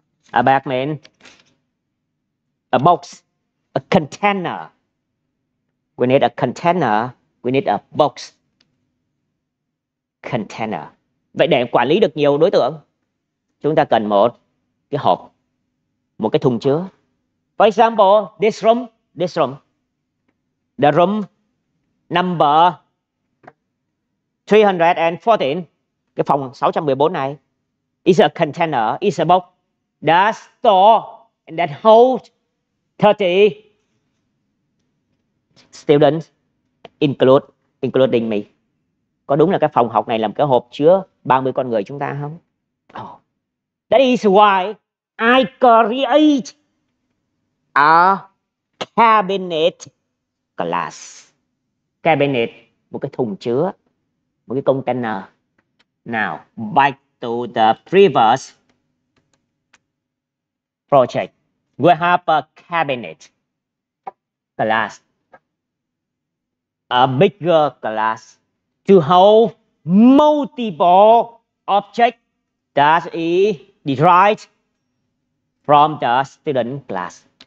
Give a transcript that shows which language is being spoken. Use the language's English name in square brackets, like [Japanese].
[English] A bag means a box, a container. We need a container, we need a box. Container. [Vietnamese] Vậy để quản lý được nhiều đối tượng, chúng ta cần một cái hộp, một cái thùng chứa. [English] For example, this room. The room number 314, [Vietnamese] cái phòng 614 này, [English] is a container, is a box that store and that hold 30 students, including me. [Vietnamese] Có đúng là cái phòng học này làm cái hộp chứa 30 con người chúng ta không? [English] Oh. That is why I create a cabinet class. [Vietnamese] Cabinet, một cái thùng chứa, một cái container. [English] Now, back to the previous project. We have a cabinet class, a bigger class to hold multiple objects that is derived from the student class.